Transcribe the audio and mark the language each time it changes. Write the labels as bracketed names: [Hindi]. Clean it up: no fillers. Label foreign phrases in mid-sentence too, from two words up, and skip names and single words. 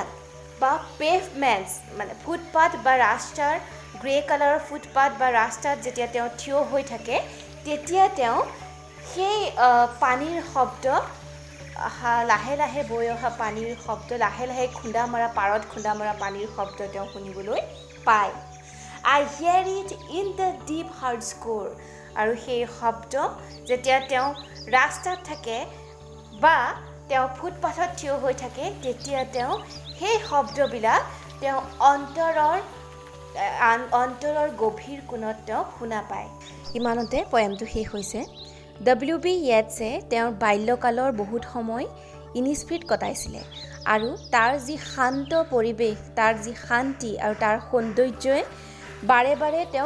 [Assamese] বা পেভমেন্টস মানে ফুটপাথ বা ৰাস্তাৰ গ্ৰে কালাৰৰ ফুটপাথ বা ৰাস্তাত যেতিয়া তেওঁ থিয় হৈ থাকে তেতিয়া তেওঁ সেই পানীৰ শব্দ লাহে লাহে বৈ অহা পানীৰ শব্দ লাহে লাহে পাৰত খুন্দা মৰা পানীৰ শব্দ তেওঁ শুনিবলৈ পায় [English] I hear it in the deep heart score [Assamese] আৰু সেই শব্দ যেতিয়া তেওঁ ৰাস্তাত থাকে বা তেওঁ ফুটপাথত থিয় হৈ থাকে তেতিয়া তেওঁ সেই শব্দবিলাক তেওঁ অন্তৰৰ গভীৰ কোণত তেওঁ শুনা পায় ইমানতে পয়েমটো শেষ হৈছে WB ইয়েটছে তেওঁৰ বাল্যকালৰ বহুত সময় ইনিছফ্ৰীত কটাইছিলে আৰু তাৰ যি শান্ত পৰিৱেশ তাৰ যি শান্তি আৰু তাৰ সৌন্দৰ্যই বাৰে বাৰে তেওঁক